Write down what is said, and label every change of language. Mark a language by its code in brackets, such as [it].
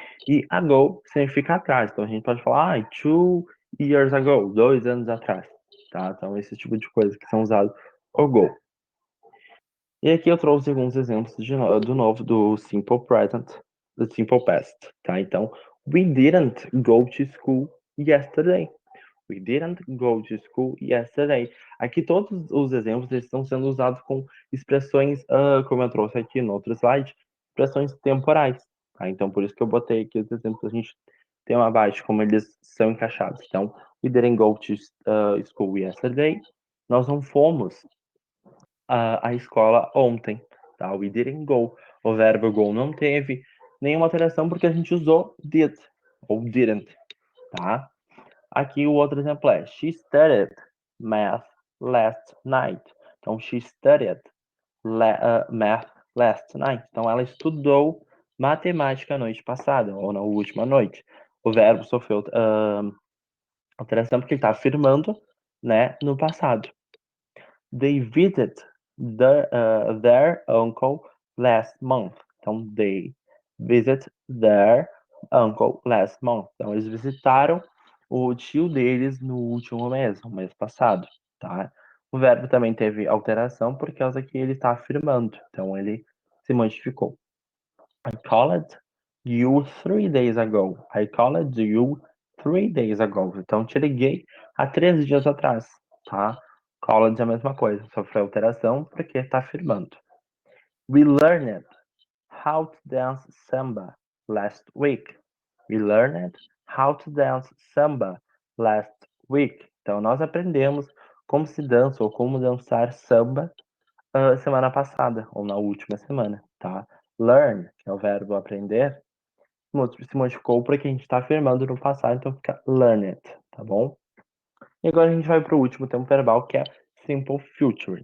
[pt] E ago significa atrás, então a gente pode falar [en] 2 years ago, [pt] 2 anos atrás, tá? Então esse tipo de coisa que são usados o go. E aqui eu trouxe alguns exemplos do novo do Simple Present, do Simple Past, tá? [en] Então, we didn't go to school yesterday. We didn't go to school yesterday. [pt] Aqui todos os exemplos eles estão sendo usados com expressões, como eu trouxe aqui no outro slide, expressões temporais, tá? Então, por isso que eu botei aqui os exemplos, a gente tem uma abaixo como eles são encaixados. [en] Então, we didn't go to school yesterday. [pt] Nós não fomos à escola ontem, tá? [en] We didn't go. [pt] O verbo go não teve nenhuma alteração porque a gente usou did ou didn't, tá? Aqui o outro exemplo é [en] she studied math last night. Então, she studied math last night. [pt] Então, ela estudou matemática a noite passada, ou na última noite. O verbo sofreu alteração porque ele está afirmando, né, no passado. [en] They visited their uncle last month. Então, they visit their uncle last month. [pt] Então, eles visitaram o tio deles no último mês, no mês passado, tá? O verbo também teve alteração por causa que ele está afirmando. Então, ele se modificou. [en] I called you 3 days ago. I called you 3 days ago. [pt] Então, te liguei há 3 dias atrás, tá? Called é a mesma coisa, sofreu alteração porque está afirmando. [en] We learned how to dance samba last week. We learned how to dance samba last week. [pt] Então, nós aprendemos como se dança ou como dançar samba semana passada, ou na última semana, tá? Learn, que é o verbo aprender, se modificou porque a gente está afirmando no passado, então fica learned, tá bom? E agora a gente vai para o último tempo verbal, que é simple future.